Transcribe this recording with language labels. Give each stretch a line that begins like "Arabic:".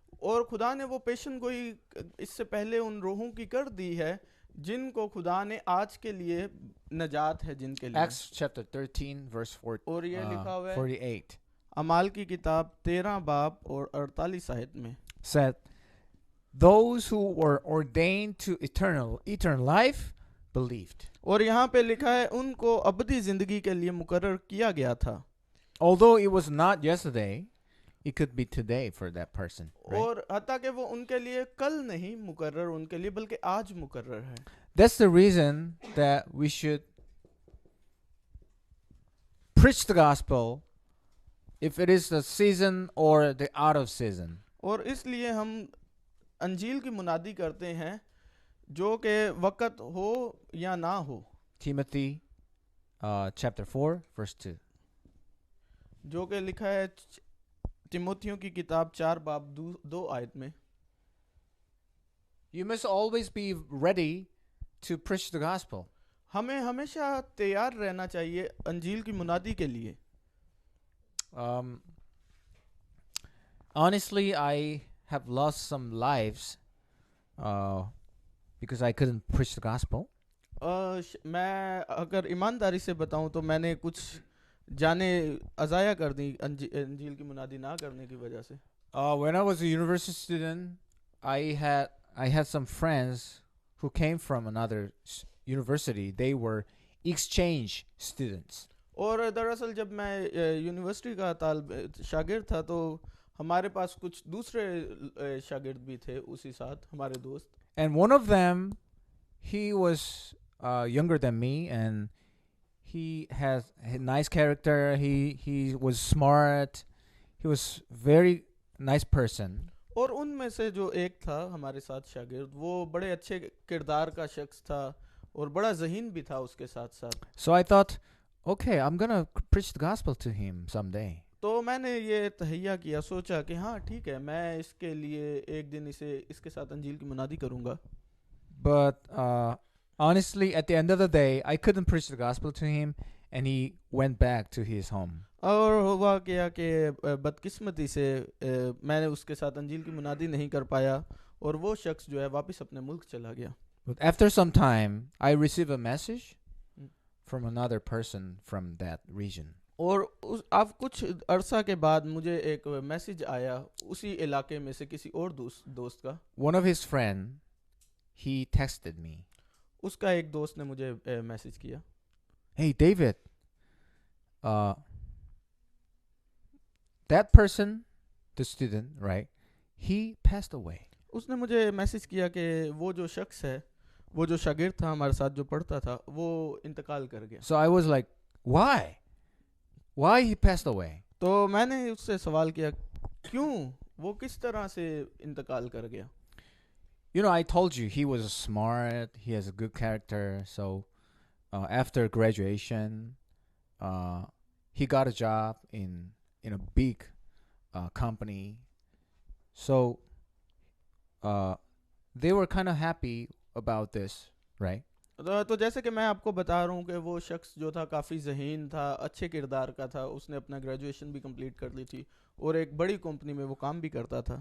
Hindi: और खुदा ने वो पेशन गोई इससे पहले उन रूहों की कर दी है जिनको खुदा ने आज के लिए नजात है जिनके लिए.
English: Acts chapter 13 verse
Hindi: और ये लिखा हुआ है
English: 48
Hindi: अमाल की किताब 13 बाब और 48 आयत में,
English: said, those who were ordained to eternal life believed.
Hindi: और यहाँ पे लिखा है उनको अबदी जिंदगी के लिए मुकर्रर किया गया था.
English: Although it was not yesterday, it could be today for that person, right?
Hindi: और हता कि वो उनके लिए कल नहीं मुकर्रर उनके लिए बल्कि आज मुकर्रर है.
English: That's the reason that we should preach the gospel if it is the season or the out of season.
Hindi: और इसलिए हम अंजील की मुनादी करते हैं जो कि वक़्त हो या ना हो.
English: Timothy chapter 4 verse 2.
Hindi: जो कि लिखा है तिमोथियों की किताब 4 बाब 2 आयत में.
English: You must always be ready to preach the gospel.
Hindi: हमें हमेशा तैयार रहना चाहिए अंजील की मुनादी के लिए.
English: Honestly, I have lost some lives because I couldn't preach the gospel.
Hindi: मैं अगर ईमानदारी से बताऊं तो मैंने कुछ जाने अजाया कर दी अंजील की मुनादी ना करने की वजह से.
English: When I was a university student, I had some friends who came from another university. They were exchange students.
Hindi: और दरअसल जब मैं यूनिवर्सिटी का शागिर्द था तो हमारे पास कुछ दूसरे शागिर्द भी थे उसी साथ हमारे दोस्त.
English: And one of them, he was younger than me, and he has a nice character. He was smart. He was very nice person.
Hindi: और उनमें से जो एक था हमारे साथ शागिर्द वो बड़े अच्छे किरदार का शख्स था और बड़ा ज़हीन भी था उसके साथ साथ.
English: So I thought, okay, I'm gonna preach the gospel to him someday.
Hindi: तो मैंने ये तहैया किया, सोचा कि हाँ ठीक है, मैं इसके लिए एक दिन इसके साथ अंजील की मुनादी करूँगा.
English: But honestly, at the end of the day, I couldn't preach the gospel to him, and he went back to his home.
Hindi: और हुआ क्या कि बदकिस्मती से मैंने उसके साथ अंजील की मुनादी नहीं कर पाया और वो शख्स जो है वापस अपने मुल्क चला गया.
English: But after some time, I received a message from another person from that region.
Hindi: और अब कुछ अरसा के बाद मुझे एक मैसेज आया उसी इलाके में से किसी और दोस्त का.
English: One of his friend, he texted me.
Hindi: उसका एक दोस्त ने मुझे मैसेज किया.
English: Hey David, that person, the student, right? He passed away.
Hindi: उसने मुझे मैसेज किया कि वो जो शख्स है, वो जो शागिर्द था हमारे साथ जो पढ़ता था, वो इंतकाल कर गया.
English: So I was like, why? Why he passed away?
Hindi: तो मैंने उससे सवाल किया क्यों, वो किस तरह से इंतकाल कर गया.
English: You know, I told you he was smart. He has a good character. So after graduation, he got a job in a big company. So they were kind of happy about this, right?
Hindi: तो जैसे कि मैं आपको बता रहा हूँ कि वो शख्स जो था काफ़ी ज़हीन था, अच्छे किरदार का था, उसने अपना ग्रेजुएशन भी कंप्लीट कर ली थी और एक बड़ी कंपनी में वो काम भी करता था.